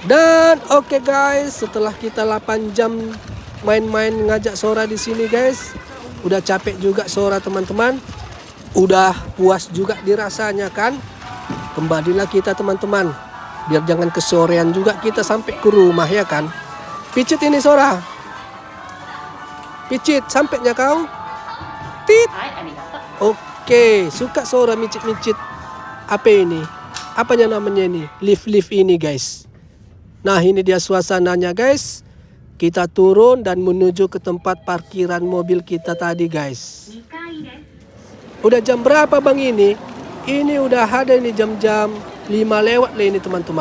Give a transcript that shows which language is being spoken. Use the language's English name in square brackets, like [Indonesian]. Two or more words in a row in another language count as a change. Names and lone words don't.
[Indonesian] Dan oke guys, setelah kita 8 jam main-main ngajak Sora di sini guys, udah capek juga Sora teman-teman, udah puas juga dirasanya kan. Kembalilah kita teman-teman, biar jangan kesorean juga kita sampai ke rumah ya kan. Picit ini Sora, picit sampainya kau. Tit. [Japanese] はい、ありがとう。 [Indonesian] Oke, suka Sora micit-micit. Apa ini? Apanya namanya ini? Lift-lift ini guys. Nah ini dia suasananya guys. Kita turun dan menuju ke tempat parkiran mobil kita tadi guys. Udah jam berapa bang ini? Ini udah ada ini jam-jam 5 lewat lah ini teman-teman.